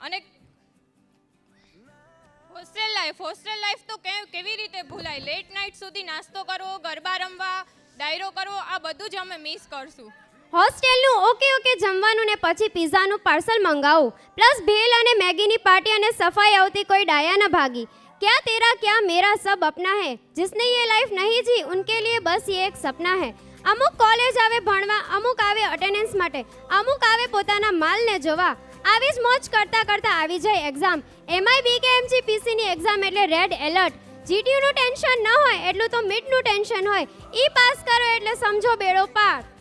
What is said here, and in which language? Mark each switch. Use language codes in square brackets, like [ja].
[gu] અને hostel life તો કેવી રીતે ભૂલાય. લેટ નાઇટ સુધી નાસ્તો કરવો, ગરબા રમવા, ડાયરો કરવો, આ બધું જ અમે મિસ કરશું. હોસ્ટેલનું ઓકે જમવાનું ને પછી પિઝાનું પાર્સલ મંગાવું, પ્લસ ભેલ અને મેગીની પાર્ટી અને સફાઈ આવતી કોઈ ડાયા ન ભાગી. [hi] क्या तेरा क्या मेरा सब अपना है, जिसने ये लाइफ नहीं जी उनके लिए बस ये एक सपना है. [gu] અમુક કોલેજ આવે ભણવા, અમુક આવે અટેન્ડન્સ માટે, અમુક આવે પોતાના માલને જોવા. આવી જ મોજ કરતાં આવી જાય એક્ઝામ. એમાંય BKMG PCની એક્ઝામ એટલે રેડ એલર્ટ. GTUનું ટેન્શન ન હોય એટલું તો મિડનું ટેન્શન હોય. ઈ પાસ કરો એટલે સમજો બેડો પાર.